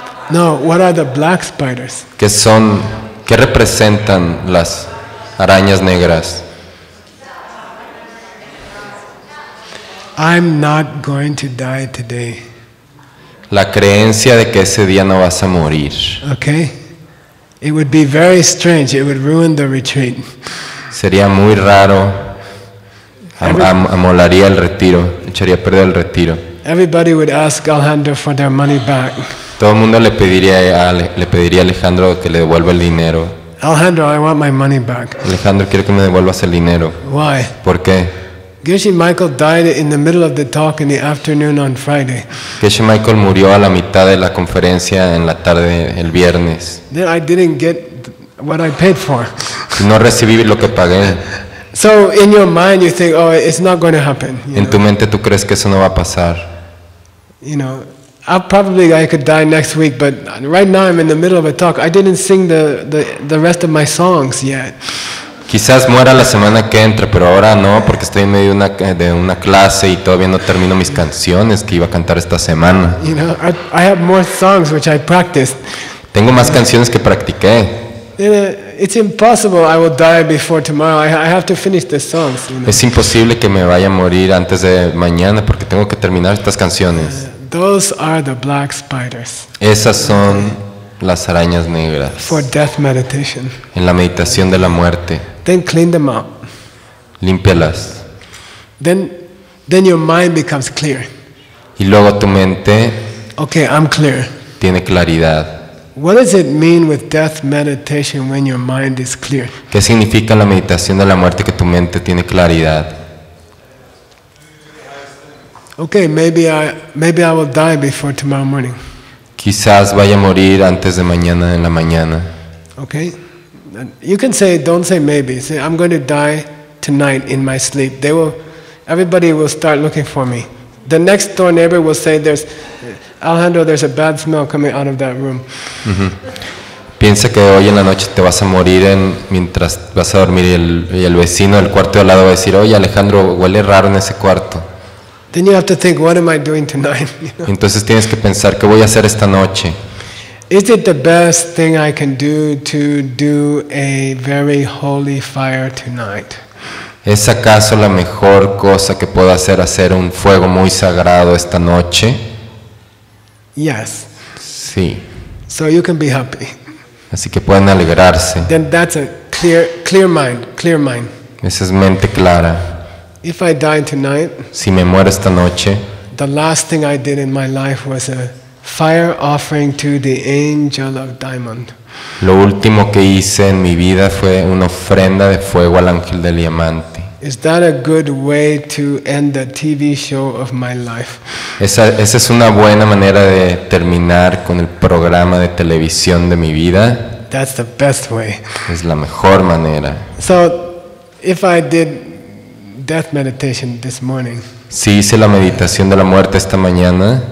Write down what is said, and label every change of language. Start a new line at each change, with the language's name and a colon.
English: No, what are the black spiders?
Spanish: ¿Qué representan las arañas negras?
English: I'm not going to die today.
Spanish: La creencia de que ese día no vas a morir.
English: Okay? It would be very strange. It would ruin the retreat.
Spanish: Sería muy raro. Amolaría el retiro. Echaría a perder el retiro.
English: Everybody would ask Alejandro for their money back.
Spanish: Todo el mundo le pediría a Alejandro que le devuelva el dinero.
English: Alejandro, I want my money back.
Spanish: Alejandro, quiero que me devuelvas el dinero.
English: Why?
Spanish: ¿Por qué?
English: Geshe Michael died in the middle of the talk in the afternoon on Friday.
Spanish: Geshe Michael murió a la mitad de la conferencia en la tarde el viernes.
English: Then I didn't get what I paid for.
Spanish: Y no recibí lo que pagué.
English: So in your mind you think, oh, it's not going to happen.
Spanish: En tu mente tú crees que eso no va a pasar.
English: You know, I could die next week, but right now I'm in the middle of a talk. I didn't sing the rest of my songs yet.
Spanish: Quizás muera la semana que entra, pero ahora no, porque estoy en medio de una clase y todavía no termino mis canciones que iba a cantar esta semana.
English: You know, I have more songs which I practiced.
Spanish: Tengo más canciones que practiqué.
English: It's impossible I will die before tomorrow. I have to finish the songs. You know?
Spanish: Es imposible que me vaya a morir antes de mañana porque tengo que terminar estas canciones.
English: Those are the black spiders.
Spanish: Esas son las arañas negras.
English: For death meditation.
Spanish: En la meditación de la muerte.
English: Then clean them up.
Spanish: Límpialas.
English: Then your mind becomes clear.
Spanish: Y luego tu mente
English: Okay, I'm clear.
Spanish: tiene claridad.
English: What does it mean with death meditation when your mind is clear?
Spanish: ¿Qué significa la meditación de la muerte que tu mente tiene claridad?
English: Okay, maybe I will die before tomorrow morning.
Spanish: Quizás vaya a morir antes de mañana en la mañana.
English: Okay? You can say, don't say maybe. Say, I'm going to die tonight in my sleep. Everybody will start looking for me. The next door neighbor will say, Alejandro, there's a bad smell coming out of that room.
Spanish: Piensa que hoy en la noche te vas a morir mientras vas a dormir y el vecino del cuarto de al lado va a decir, oye Alejandro, huele raro en ese cuarto.
English: Then you have to think, what am I doing tonight? You know?
Spanish: Entonces tienes que pensar, ¿qué voy a hacer esta noche?
English: Is it the best thing I can do to do a very holy fire tonight?
Spanish: ¿Es acaso la mejor cosa que puedo hacer un fuego muy sagrado esta noche?
English: Yes.
Spanish: Sí.
English: So you can be happy.
Spanish: Así que pueden alegrarse.
English: Then that's a clear mind.
Spanish: Esa es mente clara.
English: If I die tonight,
Spanish: Si me muero esta noche,
English: the last thing I did in my life was a fire offering to the angel of diamond.
Spanish: lo último que hice en mi vida fue una ofrenda de fuego al ángel del diamante.
English: Is that a good way to end the TV show of my life?
Spanish: Esa es una buena manera de terminar con el programa de televisión de mi vida.
English: That's the best way.
Spanish: Es la mejor manera.
English: So, if I did death meditation this morning,
Spanish: Si hice la meditación de la muerte esta mañana,